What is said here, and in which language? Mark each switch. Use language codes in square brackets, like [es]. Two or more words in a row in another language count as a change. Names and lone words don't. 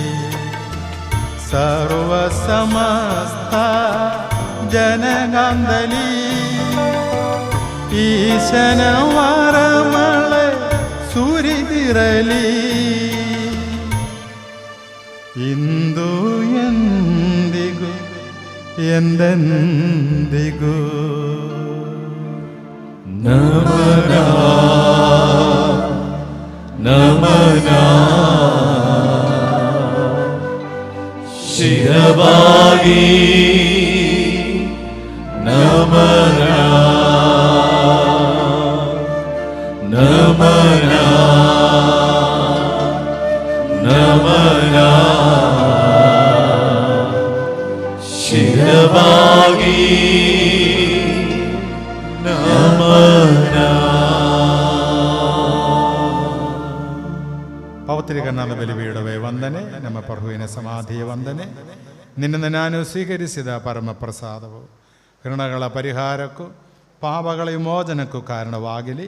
[kn] ಸರ್ವ ಸಮಸ್ತ ಜನಗಂದಲಿ ಈಶನ ವರಮಳೆ ಸುರಿದಿರಲಿ ಇಂದು ಎಂದಿಗೂ ಎಂದೆಂದಿಗೂ ನಮನ നമന ಶಿರಬಾಗಿ ನಮನ ನಮನ ನಮನ ಶಿರಬಾಗಿ ನಮನ. ಪವಿತ್ರೀಕರಣದ ಬಲಿಪೀಠವೇ ವಂದನೆ, ನಮ್ಮ ಪ್ರಭುವಿನ ಸಮಾಧಿಯ ವಂದನೆ. ನಿನ್ನನ್ನು ನಾನು ಸ್ವೀಕರಿಸಿದ ಪರಮ ಪ್ರಸಾದವು ಕರುಣಗಳ ಪರಿಹಾರಕ್ಕೂ ಪಾಪಗಳ ವಿಮೋಚನಕ್ಕೂ ಕಾರಣವಾಗಲಿ.